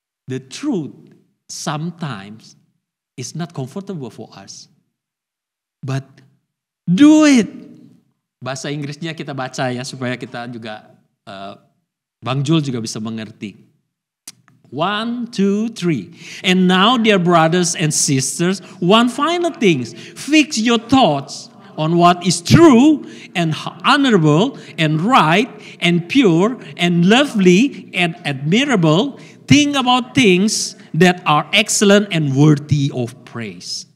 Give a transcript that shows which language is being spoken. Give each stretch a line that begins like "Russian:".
English: The truth sometimes is not comfortable for us. But do it.
Indonesian: Bahasa Inggrisnya kita baca ya supaya kita juga Bang Jul juga bisa mengerti. 1, 2, 3.
English: And now dear brothers and sisters, one final thing. Fix your thoughts on what is true and honorable and right and pure and lovely and admirable. Think about things that are excellent and worthy of praise.